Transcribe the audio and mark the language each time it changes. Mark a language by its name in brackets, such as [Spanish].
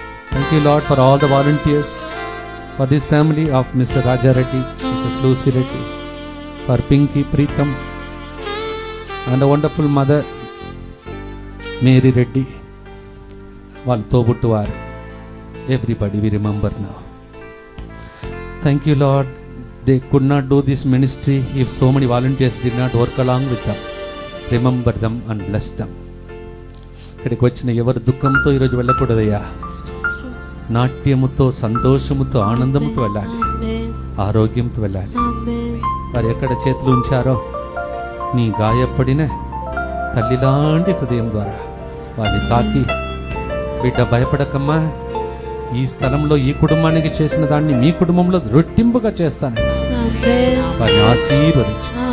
[English] thank you lord for all the volunteers, for this family of mister Rajareddy, Mrs Lucy Reddy, for Pinky Pritam and wonderful mother Mary Reddy, [Telugu] వాళ్ళ తోబుట్టువారు. [English] Everybody we remember now. Thank you Lord, they could not do this ministry if so many volunteers did not work along with them. Remember them and bless them. [Telugu] ఇక్కడికి వచ్చిన ఎవరు దుఃఖంతో ఈరోజు వెళ్ళకూడదయ్యా. నాట్యముతో, సంతోషముతో, ఆనందముతో వెళ్ళాలి, ఆరోగ్యంతో వెళ్ళాలి. వారు ఎక్కడ చేతులు ఉంచారో నీ గాయపడిన తల్లిలాంటి హృదయం ద్వారా వారిని తాకి, బిడ్డ భయపడకమ్మా, ఈ స్థలంలో ఈ కుటుంబానికి చేసిన దాన్ని మీ కుటుంబంలో రెట్టింపుగా చేస్తాను, వారిని ఆశీర్వదించి.